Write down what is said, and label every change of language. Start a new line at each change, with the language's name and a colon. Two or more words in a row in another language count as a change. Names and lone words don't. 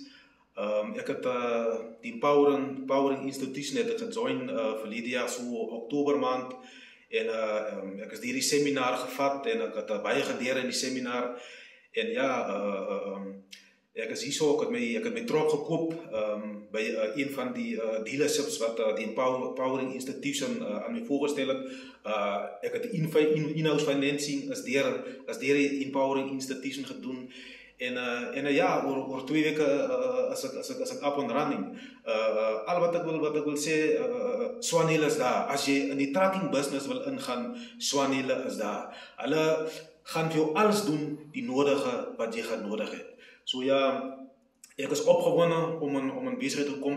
Afrikaans: Ek het die Powering Institution het ek gejoin verlede jaar so Oktober maand en ek is hierdie seminar gevat en ek het baie geleer in die seminar en ja, ek is hierso, ek het my trok gekoop by een van die dealerships wat die Powering Institution aan my voorgestel het. Ek het
English: in-house financing
Afrikaans: is deur die Empowering Institution gedoen. En ja, oor 2 weke as ek
English: up and running.
Afrikaans: Al wat ek wil sê, Swanhill is daar. As jy in die
English: trucking business
Afrikaans: wil ingaan, Swanhill is daar. Hulle gaan vir jou alles doen, die nodige wat jy gaan nodig het. So ja, ek is opgewonde om in besigheid te kom.